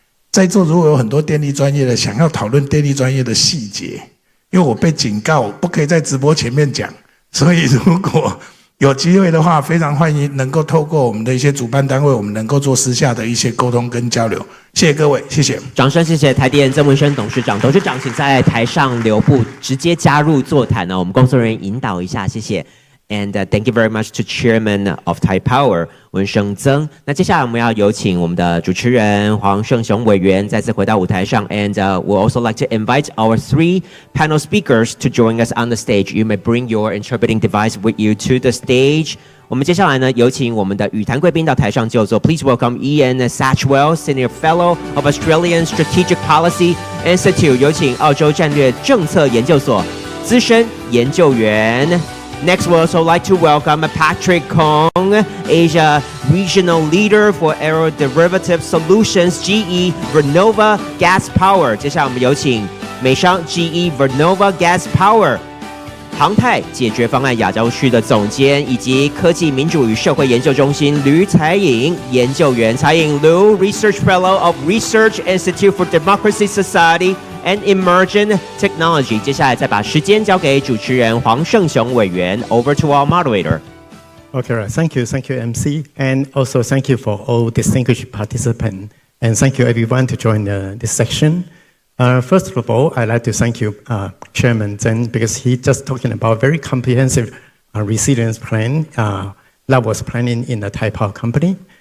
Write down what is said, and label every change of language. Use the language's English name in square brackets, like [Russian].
[Chinese] 在座如果有很多电力专业的想要讨论电力专业的细节，因为我被警告不可以在直播前面讲，所以如果有机会的话，非常欢迎能够透过我们的一些主办单位，我们能够做私下的一些沟通跟交流。谢谢各位，谢谢。掌声谢谢台电曾文生董事长。董事长请在台上留步，直接加入座谈呢，我们工作人员引导一下，谢谢。 [English] And thank you very much to Chairman of Thai Power 文生曾。 [Chinese] 那接下来我们要有请我们的主持人黄胜雄委员再次回到舞台上。 [English] And we'll also like to invite our 3 panel speakers to join us on the stage. You may bring your interpreting device with you to the stage. [Chinese] 我们接下来呢，有请我们的语坛贵宾到台上就座。 [English] Please welcome Ian Satchwell, Senior Fellow of Australian Strategic Policy Institute. [Chinese] 有请澳洲战略政策研究所资深研究员。 [English] Next, we'd also like to welcome Patrick Kong, Asia Regional Leader for Aeroderivative Solutions, GE Vernova Gas Power. [Chinese] 接下来我们有请美商 GE Vernova Gas Power 航太解决方案亚洲区的总监，以及科技民主与社会研究中心吕彩颖研究员。 [English] 彩颖 Liu, Research Fellow of Research Institute for Democracy Society.and Emerging Technology. [Chinese] 接下来再把时间交给主持人黄胜雄委员。 [English] Over to our moderator. Okay, right. Thank you, MC, and also thank you for all distinguished participants, and thank you everyone to join this section. First of all, I'd like to thank you, Chairman Zeng, because he just talking about very comprehensive resilience plan that was planning in the Thai Power Company.